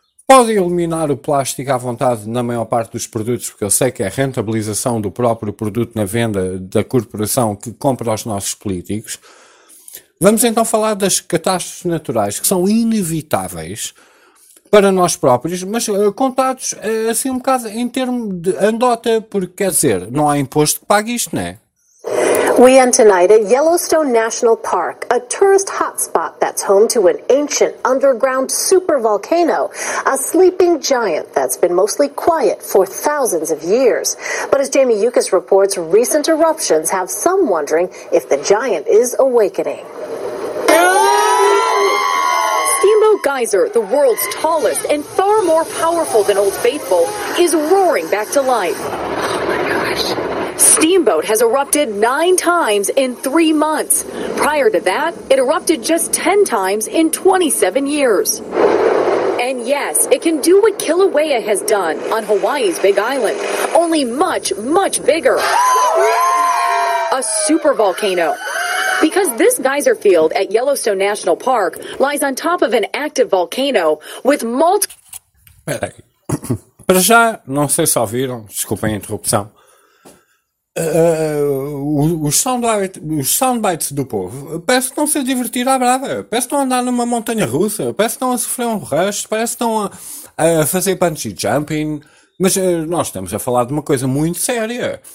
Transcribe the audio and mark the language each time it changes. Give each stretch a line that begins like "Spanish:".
Portuguese: Podem eliminar o plástico à vontade na maior parte dos produtos, porque eu sei que é a rentabilização do próprio produto na venda da corporação que compra aos nossos políticos. Vamos então falar das catástrofes naturais, que são inevitáveis para nós próprios, mas contados assim um bocado em termos de anedota, porque quer dizer, não há imposto que pague isto, não é?
English: We end tonight at Yellowstone National Park, a tourist hotspot that's home to an ancient underground supervolcano, a sleeping giant that's been mostly quiet for thousands of years. But as Jamie Yuccas reports, recent eruptions have some wondering if the giant is awakening. Geyser, the world's tallest and far more powerful than Old Faithful, is roaring back to life. Steamboat has erupted 9 times in 3 months. Prior to that, it erupted just 10 times in 27 years. And yes, it can do what Kilauea has done on Hawaii's Big Island, only much, much bigger. A supervolcano. Because this geyser field at Yellowstone National Park lies on top of an active volcano with multiple.
Portuguese: Peraí. Para já, não sei se ouviram, desculpem a interrupção. Os soundbites do povo, parece que estão-se a divertir à brava, parece que estão a andar numa montanha russa, parece que estão a sofrer um rush, parece que estão a fazer bungee jumping, mas nós estamos a falar de uma coisa muito séria.